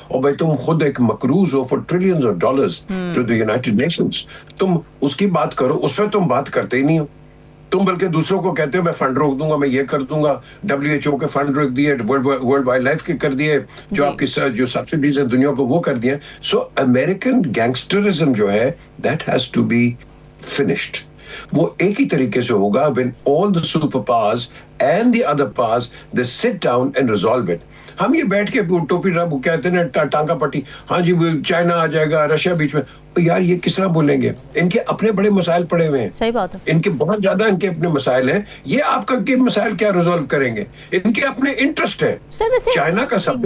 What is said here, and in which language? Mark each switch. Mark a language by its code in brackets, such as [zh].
[hi] और भाई तुम खुद एक मकरूज हो [en] for trillions of dollars to the United Nations, [hi] तुम उसकी बात करो, उस पर तुम बात करते ही नहीं हो। तुम बल्कि दूसरों को कहते हो मैं फंड रोक दूंगा, मैं ये कर दूंगा, WHO के फंड रोक दिए, वर्ल्ड वाइल्ड लाइफ के कर दिए, जो आपकी जो सब्सिडीज है दुनिया को वो कर दिए। [en] so American gangsterism [hi] जो है [en] That has to be finished. [hi] वो एक ही तरीके से होगा [en] when all the superpowers and the other powers they sit down and resolve it। [hi] हम ये बैठ के टोपी रब कहते हैं ना टांका पट्टी, हाँ जी वो चाइना आ जाएगा, रशिया बीच में, यार ये किस तरह बोलेंगे? इनके अपने बड़े मसाइल पड़े हुए हैं, सही बात है, इनके बहुत ज्यादा इनके अपने मसाइल हैं, ये आपका के मसाइल क्या रिजॉल्व करेंगे? इनके अपने इंटरेस्ट है। सर वैसे चाइना का सबसे